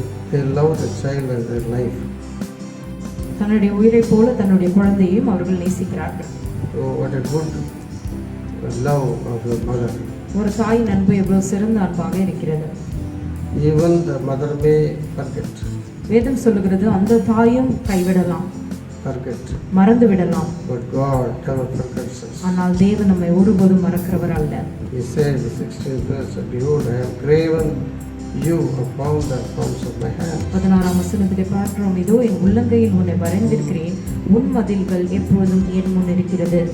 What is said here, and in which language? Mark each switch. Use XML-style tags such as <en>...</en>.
<en>they love the child as their life.</en> <ta>தன்னுடைய உயிரை போல தன்னுடைய குழந்தையையும் அவர்கள் நேசிக்கிறார்கள்.</ta> <en>So what a good love of your mother.</en> <ta>ஒரு தாயின் அன்பு எவ்வளவு சிறந்த அன்பாக இருக்கிறது.</ta> <en>Even the mother may forget.</en> <ta>வேதம் சொல்லுகிறது அந்த தாயும் கைவிடலாம், மறந்து விடலாம்.</ta> <en>But God never forgets us.</en> <ta>ஆனால் தேவன் நம்மை ஒருபோதும் மறக்கிறவர் அல்ல.</ta> <en>He says in the 16th verse, behold, I have graven you upon the palms of my hand.</en> <ta>16ஆம் வசனத்திலே பார்க்கிறோம், இதோ என் உள்ளங்கையில் உன்னை வரைந்திருக்கிறேன், உன் மதில்கள் எப்பொழுதும் என் முன் இருக்கிறது.</ta>